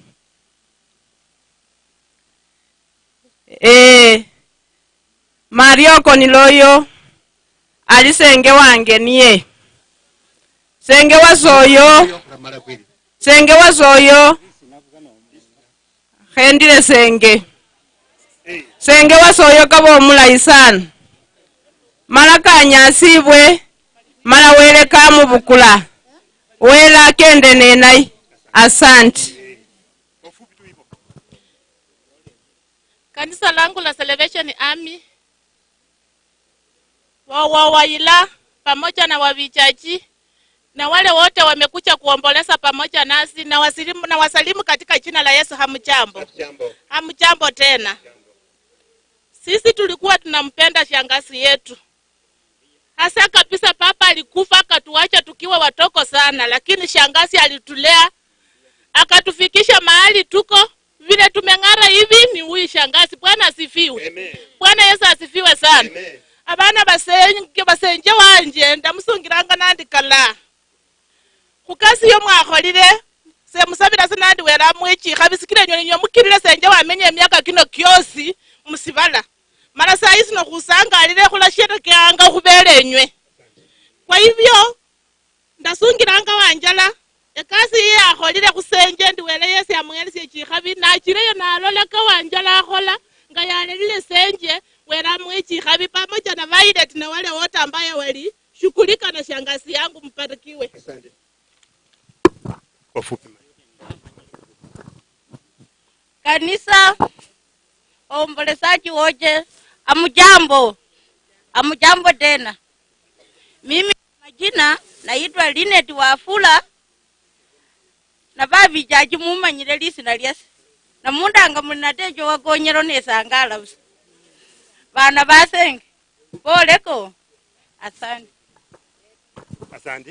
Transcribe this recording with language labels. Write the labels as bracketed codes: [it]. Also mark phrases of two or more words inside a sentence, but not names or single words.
[luy] Marioko niloyo alisenge wange niye senge wasoyo khendile senge wasoyo kabo mulayi sana mala kanyasibwe mala wele kamubukula wela kende nenai. [sw] Asante. Kanisa langu la Salvation Army wawaila pamoja na wavichaji na wale wote wamekuja kuomboleza pamoja nasi na wasalimu katika jina la Yesu. Hamjambo. Hamjambo tena. Sisi tulikuwa tunampenda shangazi yetu. Hasa kabisa papa alikufa akatuacha tukiwa watoko sana, lakini shangazi alitulea akatufikisha mahali tuko. Vile tumeng'ara hivi ni huyu shangazi. Bwana asifiwe. Amen. Bwana Yesu asifiwe sana. Amen. [luy] Abana basenje wanje ndamusungiranga nandikala. Kukasi yo mwakholile se musabira sinandi wera mwechi khabisikire nyoni nyomukirire senje wamenye emyaka kino kyosi musibala. [sw] Mara saa hizi [luy] no kusangalile khula sherekeanga khubelenywe. [sw] Kwa hivyo [luy] ndasungiranga wanjala ekasi ye akholile khusenje ndiwele Yesu amwelese chikhabi na chireyo nalola ka wanjala akhola nga yalelile senje wera mwechi khabi [sw] pamoja na Violet na wale wote ambaye wali shughulika na shangazi yangu. Mbarikiwe. Asante. Kwa fupi. Kanisa ombolezaji wote, amujambo. [luy] Amujambo tena. [sw] Mimi majina naitwa [luy] Linet Wafula na babi jaji mumanyire lisina lyase na mundanga munatejo wakonyero nesangala busa bana basenge boleko. [sw] Asante. Asante.